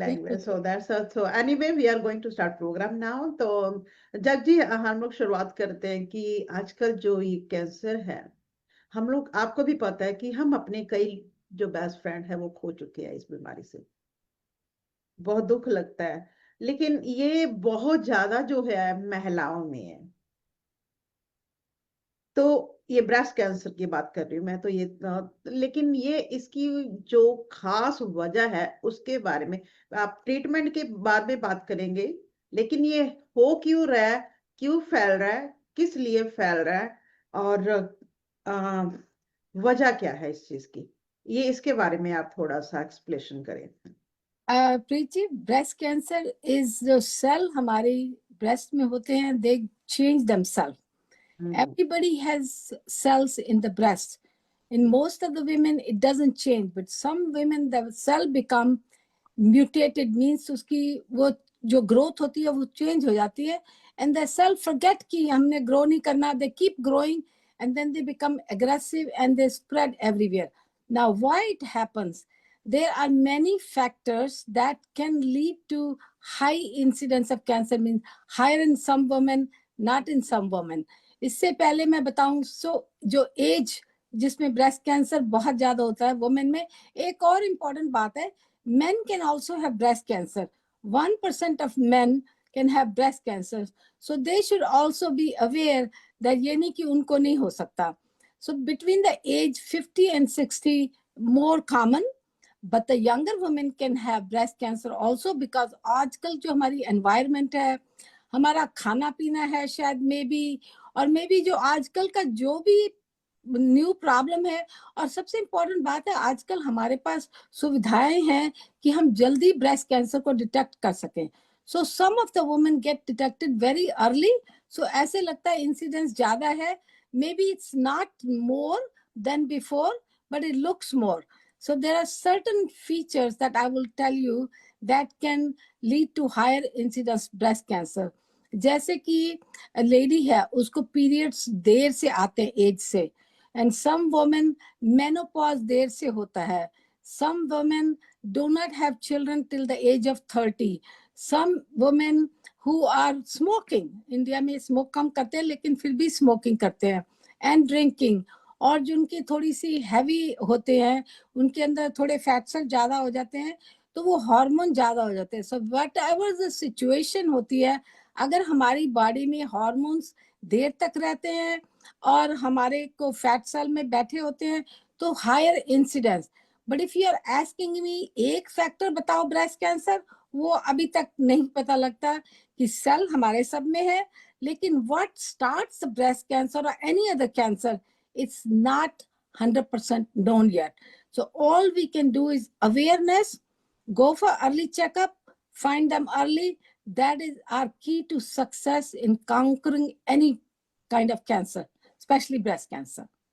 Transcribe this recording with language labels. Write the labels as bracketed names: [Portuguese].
[English] language, so that's so anyway we are going to start program now। [Hindi] तो जग जी हम लोग शुरुआत करते हैं कि आजकल जो ये कैंसर है, हम लोग, आपको भी पता है कि हम अपने कई जो बेस्ट फ्रेंड है वो खो चुके हैं इस बीमारी से, बहुत दुख लगता है, लेकिन ये बहुत ज्यादा जो है महिलाओं में है। तो ये ब्रेस्ट कैंसर की बात कर रही हूँ मैं, तो ये लेकिन ये इसकी जो खास वजह है उसके बारे में आप ट्रीटमेंट के बाद में बात करेंगे, लेकिन ये हो क्यों रहा है, क्यों फैल रहा है, किस लिए फैल रहा है, और वजह क्या है इस चीज की, ये इसके बारे में आप थोड़ा सा एक्सप्लेनेशन करें। प्रीत जी, [English] breast cancer is [Hindi] जो सेल हमारी ब्रेस्ट में होते हैं, [English] They change themselves. Everybody has cells in the breast. In most of the women, it doesn't change, but some women, the cell become mutated, means [Hindi] उसकी वो जो growth होती है वो change हो जाती है, [English] and the cell forget [Hindi] कि हमने grow नहीं करना, [English] they keep growing, and then they become aggressive and they spread everywhere. Now, why it happens? There are many factors that can lead to high incidence of cancer, means higher in some women, not in some women. [Hindi] इससे पहले मैं बताऊं, जो as जिसमें breast cancer बहुत ज्यादा होता है वुमेन में, एक और इम्पोर्टेंट बात है, [English] men can also have breast cancer. 1% of men can have breast cancer. So they should also be aware that [Hindi] ये नहीं कि उनको नहीं हो सकता. [English] So between the age 50 and 60, more common, but the younger women can have breast cancer also, [Hindi] because आजकल जो हमारी environment है, हमारा खाना पीना है शायद maybe, और maybe जो आजकल का जो भी न्यू प्रॉब्लम है, और सबसे इम्पोर्टेंट बात है आजकल हमारे पास सुविधाएं हैं कि हम जल्दी ब्रेस्ट कैंसर को डिटेक्ट कर सकें. [English] So some of the women get detected very early. So [Hindi] ऐसे लगता है इंसिडेंस ज्यादा है. [English] Maybe it's not more than before, but it looks more. So there are certain features that I will tell you that can lead to higher incidence breast cancer. [Hindi] जैसे कि lady है, उसको periods देर से आते हैं as से, [English] and some women [Hindi] menopause देर से होता है. [English] Some women do not have children till the age of 30. Some women who are smoking, [Hindi] India में स्मोक कम करते हैं लेकिन फिर भी स्मोकिंग करते हैं, [English] and drinking, [Hindi] और जिनकी थोड़ी सी हैवी होते हैं, उनके अंदर थोड़े फैट सेल ज्यादा हो जाते हैं, तो वो हार्मोन ज्यादा हो जाते हैं. [English] so whatever the situation [Hindi] होती है, अगर हमारी बॉडी में हार्मोन्स देर तक रहते हैं और हमारे को फैट सेल में बैठे होते हैं, तो higher incidence. [English] but if you are asking me [Hindi] एक फैक्टर बताओ ब्रेस्ट कैंसर, वो अभी तक नहीं पता लगता कि सेल हमारे सब में है, लेकिन [English] What starts breast cancer और any other cancer, it's not 100% known yet. So all we can do is awareness, go for early checkup, find them early. That is our key to success in conquering any kind of cancer, especially breast cancer.